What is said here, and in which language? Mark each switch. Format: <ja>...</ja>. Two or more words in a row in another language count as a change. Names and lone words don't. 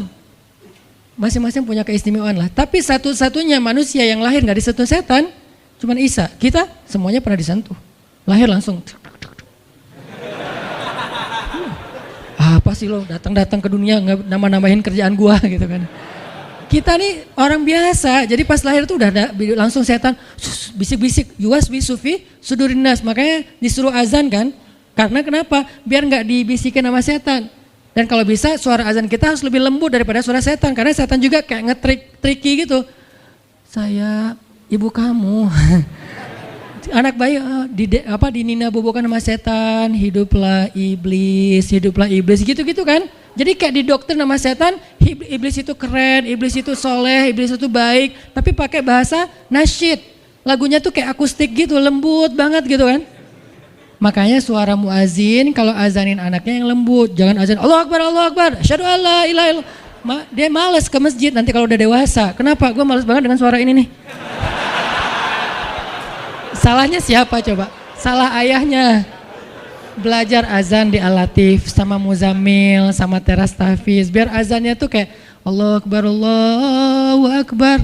<id>Masing-masing punya keistimewaan lah. Tapi satu-satunya manusia yang lahir nggak disentuh setan cuman Isa. Kita semuanya pernah disentuh. Lahir langsung. Apa sih lo datang-datang ke dunia nambah-nambahin kerjaan gua gitu kan. Kita nih orang biasa, jadi pas lahir tuh udah ada langsung setan bisik-bisik,</id> <ar>يوسوس في صدور الناس,</ar> <id>makanya disuruh azan kan, karena kenapa? Biar nggak dibisikin sama setan. Dan kalau bisa suara azan kita harus lebih lembut daripada suara setan, karena setan juga kayak nge-tricky gitu. Saya ibu kamu, anak bayi dinina bobokan sama setan, hiduplah iblis gitu-gitu kan. Jadi kayak di dokter nama setan, iblis itu keren, iblis itu soleh, iblis itu baik, tapi pakai bahasa nasyid. Lagunya tuh kayak akustik gitu, lembut banget gitu kan. Makanya suara muazin kalau azanin anaknya yang lembut, jangan azan</id> <ar>الله أكبر، أشهد أن لا إله إلا الله.</ar> <id>Dia malas ke masjid nanti kalau udah dewasa. Kenapa? Gue malas banget dengan suara ini nih. Salahnya siapa coba? Salah ayahnya. Belajar azan di Al-Latif sama Muzammil sama Teras Tahfiz biar azannya tuh kayak</id> <ar>الله أكبر.</ar>